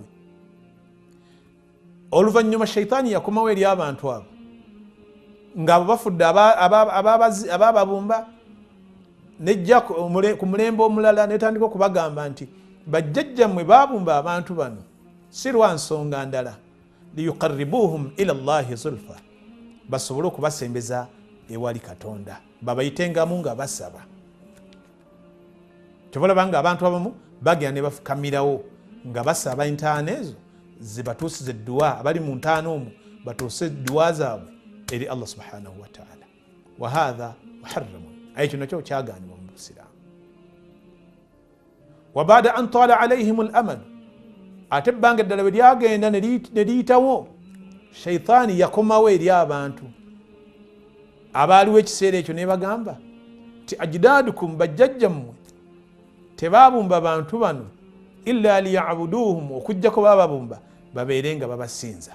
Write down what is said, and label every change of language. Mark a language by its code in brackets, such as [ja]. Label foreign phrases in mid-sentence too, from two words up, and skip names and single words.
[lg] Oluvannyuma shaitaani yakomawo eri abantu abo ng'abo bafudde abababumba, nejja ku mulembe omulala netandika okubagamba nti bajjajjammwe babumba abantu bano si lwa nsonga ndala, [ar] ليقربوهم إلى الله زلفى, [lg] basobole okubasembeza ewali Katonda, babayitengamu nga basaba. Kyobalaba nga abantu abamu bagenda ne bafukamirawo nga basaba entaana ezo zibatuusize edduwa, abali mu ntaana omwo batuuse edduwa zaabwe eri [ar] الله سبحانه وتعالى. وهذا محرم, [lg] ekyo nakyo kyagaanibwa mu Busiraamu. [ar] وبعد أن طال عليهم الأمل, [lg] ate ebbanga eddala bwe lyagenda ne liyitawo, shaitaani yakomawo eri abantu abaaliwo ekiseera ekyo, ne bagamba ti ajdaadukum, bajjajjammwe tebabumba bantu bano [ar] إلا ليعبدوهم, [lg] okujjako bababumba babeere nga babasinza.